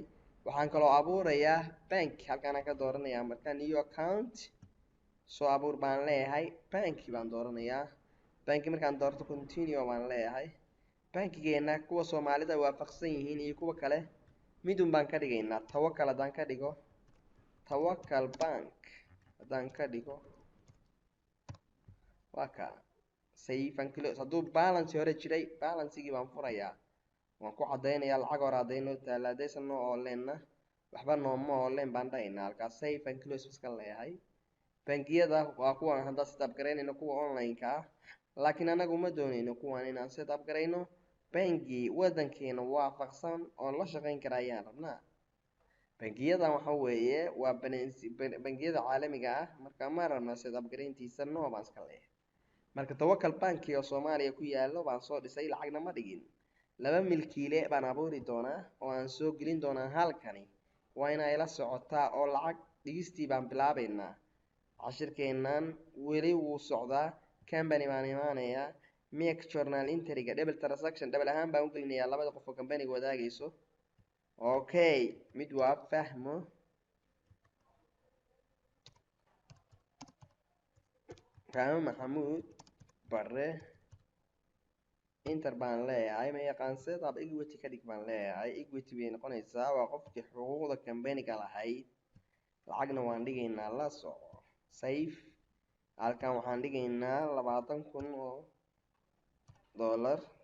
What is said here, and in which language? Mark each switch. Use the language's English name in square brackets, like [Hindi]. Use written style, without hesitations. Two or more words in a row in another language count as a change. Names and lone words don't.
[Somali] waxaan kaloo abuurayaa bank, halkaanaan ka dooranayaa marka [English] new account [Somali] soo abuur baan leeyahay, banki baan dooranayaa. banki markaan doorto continue baan leeyahay. bankigeena kuwa Soomaalida waafaqsan yihiin iyo kuwa kale midun baan ka dhigaynaa. tawakal haddaan ka dhigo, tawakal bank haddaan ka dhigo waa ka [English] save and close. [Somali] hadduu balance hore jiray balancegii baan furayaa, waan ku cadaynayaa lacag hore hadday noo taala, haddaysan noo ooleena waxba nooma ooleen baan dhahaynaa. halkaas [English] save and close [Somali] iska leeyahay. bangiyada waa kuwan hadda setup garaynayno, kuwa online-ka ah, laakiin anagu ma doonayno kuwan inaan setup garayno. bangi wadankeena waafaqsan oo la shaqayn kara ayaan rabnaa. bangiyadan waxa weeye waa bangiyada caalamiga ah, marka ma rabna setup garayntiisa no baan iska leeyahay. marka tawakal banki oo Soomaaliya ku yaalo baan soo dhisay, lacagna ma dhigin. 2 milkiile baan abuuri doonaa oo aan soo gelin doonaa halkani, waa inay la socotaa oo lacag dhigistii baan bilaabaynaa. cashirkeennan weli wuu socdaa. company baan imaanayaa, [English] make journal entry-ga double transaction [Somali] double ahaan baan u gelinayaa labada qof oo company wadaagayso. okay mid waa fahmo maxamuud bare inter baan leeyahay ma yaqaan [English] setup equity [Somali] ka dhig baan leeyahay equity bay noqonaysaa waa qofkii xuquuqda company-ga lahayd lacagna waan dhigaynaa la soco safe halkan waxaan dhigaynaa 20,000 oo dollar